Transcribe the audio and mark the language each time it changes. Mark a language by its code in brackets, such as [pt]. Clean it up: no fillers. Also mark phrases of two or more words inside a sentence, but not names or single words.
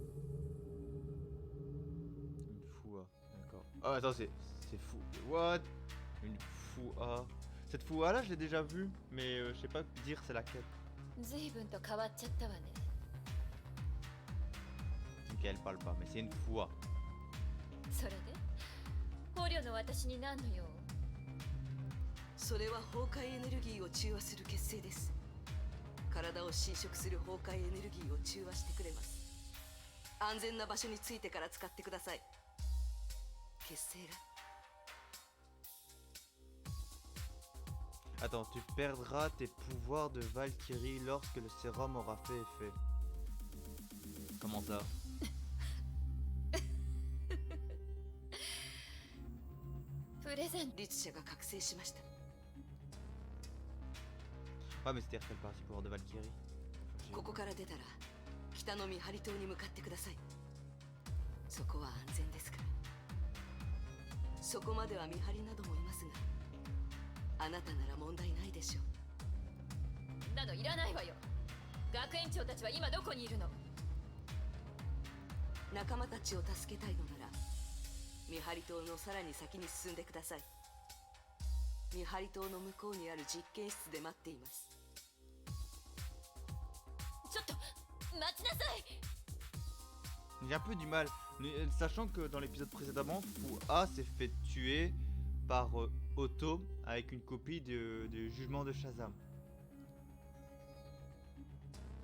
[fr] Une Fua, d'accord. Ah, attends, c'est fou. What? Une Fua. Cette Fua là, je l'ai déjà vue, mais je sais pas dire c'est laquelle. [ja] 随分と変わっちゃったわね [fr] Ok, elle parle pas, mais c'est une Fua. [ja] それで捕虜の私に何の用それは崩壊エネルギーを中和する結成です。体を侵食する崩壊エネルギーを中和してくれます。安全な場所に着いてから使ってください。結成が [fr] Attends, tu perdras tes pouvoirs de Valkyrie lorsque le sérum aura fait effet. Comment ça? [ja] プレゼント律者が覚醒しました。 [fr] Ouais, mais c'était quelle partie pouvoir de Valkyrie? [ja] ここから出たら北の見張り島に向かってください。そこは安全ですから。そこまでは見張りなどもいますが、あなたなら問題ないでしょう。などいらないわよ学園長たちは今どこにいるの仲間たちを助けたいのなら見張り島のさらに先に進んでください。見張り島の向こうにある実験室で待っています。ちょっと待ちなさい [fr] J'ai un peu du mal, sachant que dans l'épisode précédemment, Fua s'est fait tuer par Otto avec une copie du jugement de Shazam.